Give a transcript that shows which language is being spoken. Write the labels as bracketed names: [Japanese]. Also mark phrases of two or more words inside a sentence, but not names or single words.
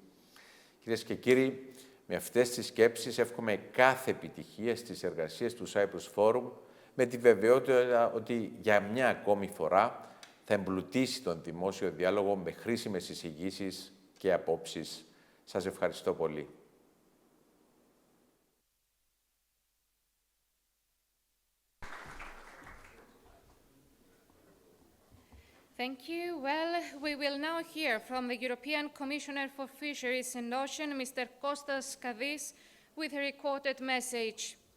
[Greek] Κυρίες και κύριοι, με αυτές τις σκέψεις εύχομαι κάθε επιτυχία στις εργασίες του Cyprus Forum, με τη βεβαιότητα ότι για μια ακόμη φορά θα εμπλουτίσει τον δημόσιο διάλογο με χρήσιμες εισηγήσεις και απόψεις. Σας ευχαριστώ πολύ. [English] Thank you. Well, we will now hear from the European Commissioner for Fisheries and Ocean, Mr. Costas Kadis, with a recorded message.